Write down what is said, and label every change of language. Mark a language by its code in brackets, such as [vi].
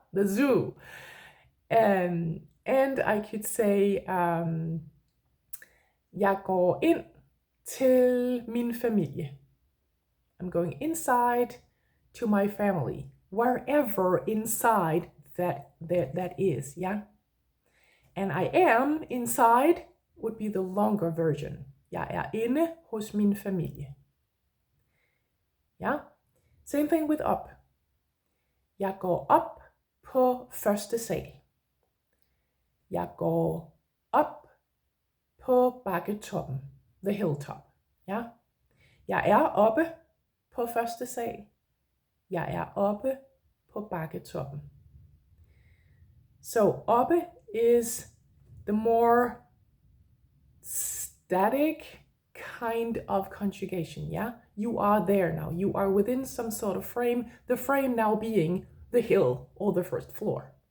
[en] The zoo. And I could say, [da] jeg går ind til min familie. [en] I'm going inside to my family, wherever inside that is, yeah? And I am inside would be the longer version. [da] Jeg er inde hos min familie. Yeah? [en] Same thing with up. [da] Jeg går op på første sal. Jeg går op på bakketoppen, [en] the hilltop. [da] Ja? Jeg er oppe på første sal. Jeg er oppe på bakketoppen. [en] So oppe is the more static kind of conjugation, yeah? You are there now. You are within some sort of frame, the frame now being the hill or the first floor.